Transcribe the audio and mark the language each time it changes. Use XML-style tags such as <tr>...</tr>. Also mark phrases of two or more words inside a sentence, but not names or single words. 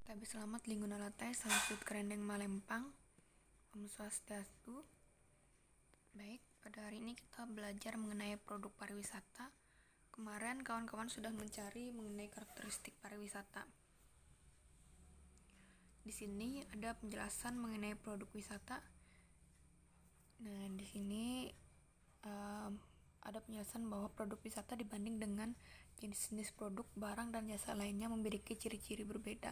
<id>Labis selamat Lingguna Latte, Salam Kerendeng Malempang,</id> <ban>Om Swastiastu.</ban> <id>Baik, pada hari ini kita belajar mengenai produk pariwisata. Kemarin kawan-kawan sudah mencari mengenai karakteristik pariwisata. Di sini ada penjelasan mengenai produk wisata. Nah, di sini ada penjelasan bahwa produk wisata dibanding dengan jenis-jenis produk, barang, dan jasa lainnya memiliki ciri-ciri berbeda.</id>